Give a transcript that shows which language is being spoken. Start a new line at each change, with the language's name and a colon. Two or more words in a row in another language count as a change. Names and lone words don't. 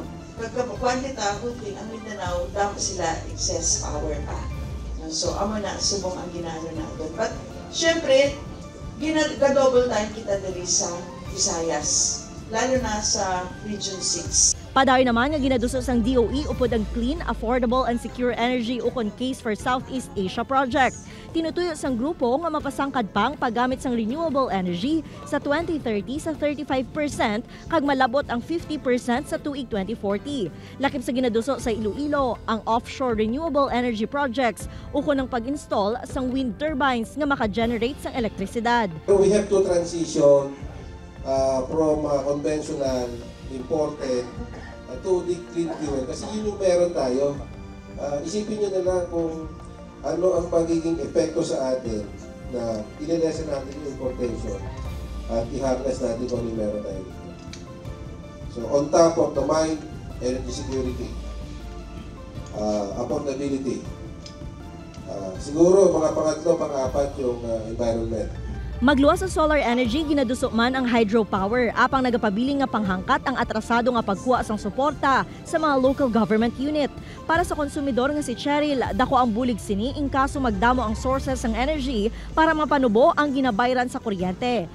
Hiligaynon: Pagkapukuan kita, ang Mindanao, dapat sila excess power pa. So, amo na, subong ang ginano na doon. But, syempre,
English: double time
Hiligaynon: kita dali sa Visayas, lalo na sa Region 6. Padayon naman nga ginaduso sang DOE upod ang Clean, Affordable and Secure Energy ukon Case for Southeast Asia Project. Tinutuyo sang grupo nga mapasangkad pang paggamit sang
English: renewable energy
Hiligaynon: sa 2030 sa 35% kag malabot ang 50% sa tuig 2040. Lakip sa ginaduso sa Iloilo ang
English: offshore renewable energy projects
Hiligaynon: ukon ang pag-install sang
English: wind turbines
Hiligaynon: nga maka-generate sang elektrisidad.
English: We have to transition from conventional imported to the clean fuel
Filipino: kasi yun yung meron tayo. Isipin nyo na lang kung ano ang pagiging epekto sa atin na ililesen natin yung importation at i-harness natin kung ano yung meron tayo dito.
English: So on top of the mind, energy security, affordability,
Filipino: siguro mga pangatlo, pang-apat yung environment.
Hiligaynon: Magluwas sa solar energy, ginaduso man ang hydropower, apang nagapabiling nga panghangkat ang atrasado nga pagkuha sang suporta sa mga local government unit. Para sa konsumidor nga si Cheryl, dako ang bulig sini in kaso magdamo ang sources ng energy para mapanubo ang ginabayran sa kuryente.